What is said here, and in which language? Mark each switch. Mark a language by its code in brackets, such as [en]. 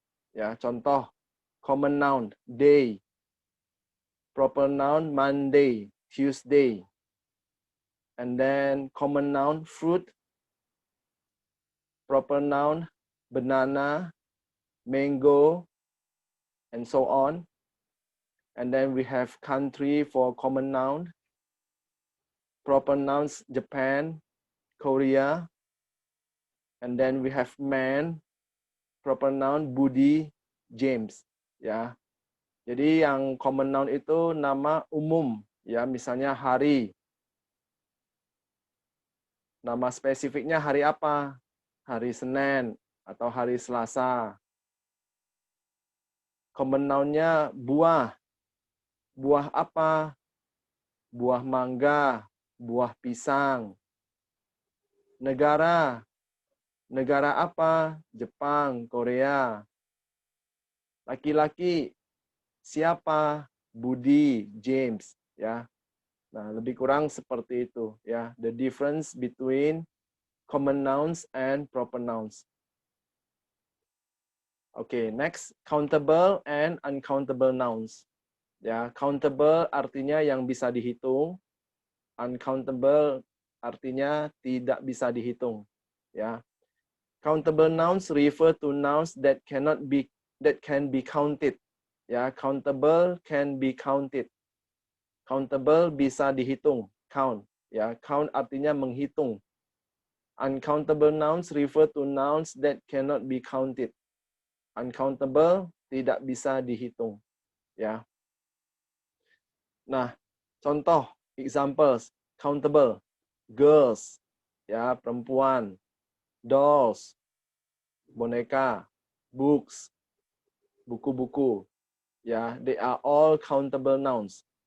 [en] Ya, contoh common noun day, proper noun Monday, Tuesday, and then common noun fruit, proper noun banana, mango, and so on. And then we have country for common noun, proper nouns Japan, Korea, and then we have man, proper noun Budi, James, ya. [id] Jadi yang common noun itu nama umum, ya, misalnya hari. Nama spesifiknya hari apa? Hari Senin atau hari Selasa. Common noun-nya buah. Buah apa? Buah mangga, buah pisang. Negara. Negara apa? Jepang, Korea. Laki-laki. Siapa? Budi, James, ya. Nah, lebih kurang seperti itu, ya. [en] The difference between common nouns and proper nouns. Oke, next, countable and uncountable nouns. [id] Ya, countable artinya yang bisa dihitung, uncountable artinya tidak bisa dihitung. [en] Ya, countable nouns refer to nouns that can be counted. Ya, countable can be counted. Countable [id] bisa dihitung, [en] count. Ya, count [id] artinya menghitung. [en] Uncountable nouns refer to nouns that cannot be counted. [id] Uncountable tidak bisa dihitung. [en] Ya. Nah, contoh, examples, countable, girls, ya, perempuan, dolls, boneka, books, buku-buku, ya, they are all countable nouns.